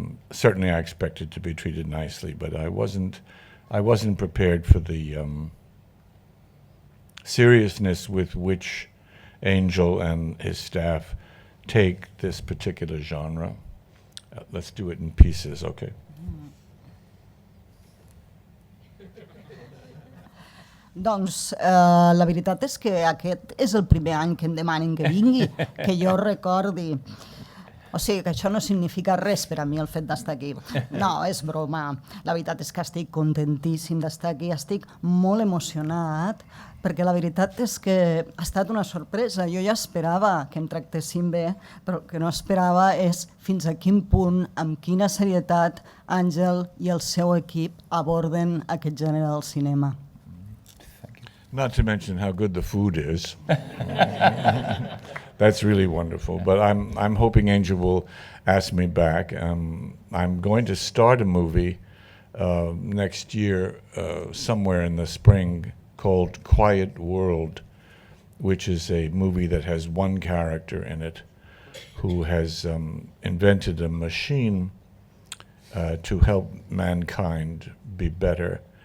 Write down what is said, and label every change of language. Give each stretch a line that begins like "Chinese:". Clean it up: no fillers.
English: Certainly I expected to be treated nicely, but I wasn't prepared for the seriousness with which Angel and his staff take this particular genre. Let's do it in pieces, okay?
Catalan: Doncs la veritat és que aquest és el primer any que em demanen que vingui, que jo recordi. O sigui que això no significa res per a mi, el fet d'estar aquí. No, és broma. La veritat és que estic contentíssim d'estar aquí, estic molt emocionat, perquè la veritat és que ha estat una sorpresa. Jo ja esperava que em tractessin bé, però el que no esperava és fins a quin punt, amb quina serietat, Àngel i el seu equip aborden aquest gènere del cinema.
English: Not to mention how good the food is. That's really wonderful. But I'm hoping Angel will ask me back. I'm going to start a movie next year, somewhere in the spring, called Quiet World, which is a movie that has one character in it who has invented a machine to help mankind be better.